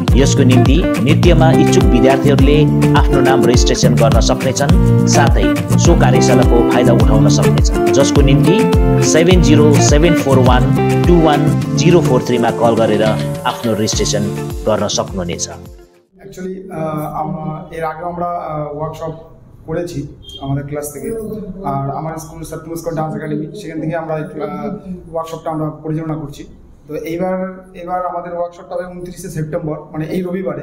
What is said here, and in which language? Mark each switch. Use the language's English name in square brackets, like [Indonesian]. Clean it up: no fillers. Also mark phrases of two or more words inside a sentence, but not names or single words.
[Nepali] यसको निम्ति नृत्यमा इच्छुक विद्यार्थीहरूले आफ्नो नाम रेजिस्ट्रेसन गर्न सक्नेछन्, साथै सो कार्यशालाको फाइदा उठाउन सक्नेछन्, जसको निम्ति 7074121043 मा कल गरेर आफ्नो रेजिस्ट्रेसन गर्न सक्नुहुनेछ। [Bangla] एक्चुअली এর আগে আমরা ওয়ার্কশপ করেছি আমাদের ক্লাস থেকে, আর আমার স্কুল সত্যমস্কর ডান্স একাডেমি, সেখান থেকে আমরা ওয়ার্কশপটা আমরা পরিচালনা করছি। তো এবার আমাদের ওয়ার্কশপটা হবে 29 সেপ্টেম্বর, মানে এই রবিবারে।